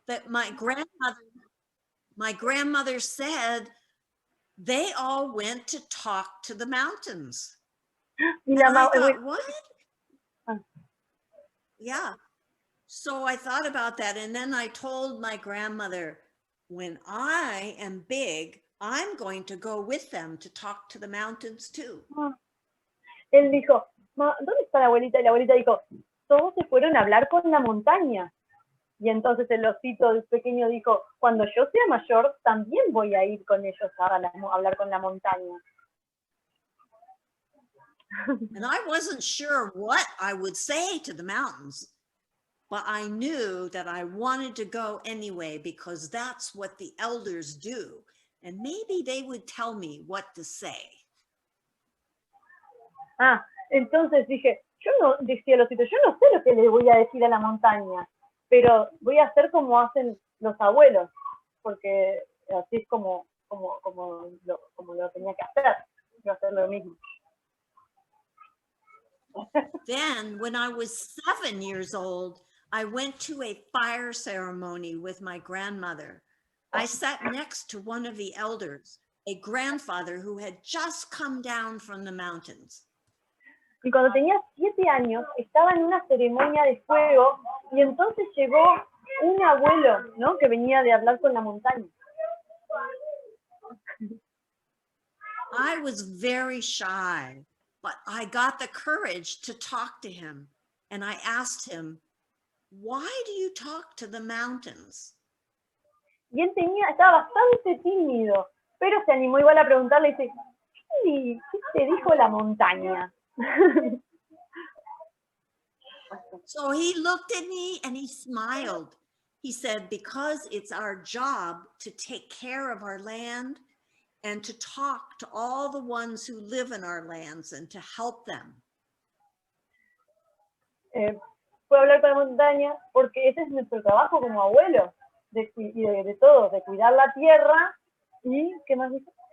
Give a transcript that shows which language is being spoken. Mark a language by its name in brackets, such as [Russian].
[English] That my grandmother said they all went to talk to the mountains. [Spanish] Y la mamá, [English] what? Yeah. So I thought about that, and then I told my grandmother, when I am big, I'm going to go with them to talk to the mountains too. [Spanish] Él dijo, ¿dónde está la abuelita? Y la abuelita dijo, todos se fueron a hablar con la montaña. Y entonces el osito pequeño dijo, cuando yo sea mayor, también voy a ir con ellos a hablar con la montaña. [English] And I wasn't sure what I would say to the mountains, but I knew that I wanted to go anyway because that's what the elders do. And maybe they would tell me what to say. [Spanish] Entonces dije, decía el osito, yo no sé lo que le voy a decir a la montaña, pero voy a hacer como hacen los abuelos, porque así es como lo tenía que hacer. Yo hacer lo mismo. [English] Then, when I was 7 years old, I went to a fire ceremony with my grandmother. I sat next to one of the elders, a grandfather who had just come down from the mountains. [Spanish] Y cuando tenía 7 años, estaba en una ceremonia de fuego y entonces llegó un abuelo, ¿no? Que venía de hablar con la montaña. [English] I was very shy, but I got the courage to talk to him. And I asked him, why do you talk to the mountains? [Spanish] Y él estaba bastante tímido, pero se animó igual a preguntarle y dice, ¿qué te dijo la montaña? [English] So he looked at me and he smiled. He said, because it's our job to take care of our land and to talk to all the ones who live in our lands and to help them. [Spanish] Fue hablar con la montaña porque ese es nuestro trabajo como abuelos, de todos, de cuidar la tierra y, ¿qué más dice?